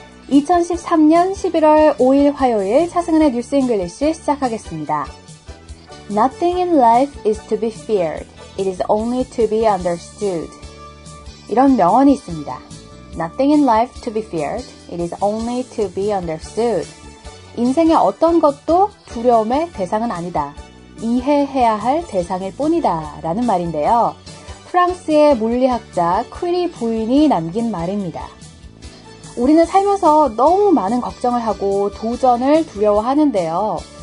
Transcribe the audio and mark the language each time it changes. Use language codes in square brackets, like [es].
[ko] 2013년 11월 5일 화요일 차승은의 뉴스 잉글리시 시작하겠습니다. [en] Nothing in life is to be feared. It is only to be understood. [ko] 이런 명언이 있습니다. [en] Nothing in life to be feared. It is only to be understood. [ko] 인생의 어떤 것도 두려움의 대상은 아니다. 이해해야 할 대상일 뿐이다. 라는 말인데요. 프랑스의 물리학자 퀴리 부인이 남긴 말입니다. 우리는 살면서 너무 많은 걱정을 하고 도전을 두려워하는데요.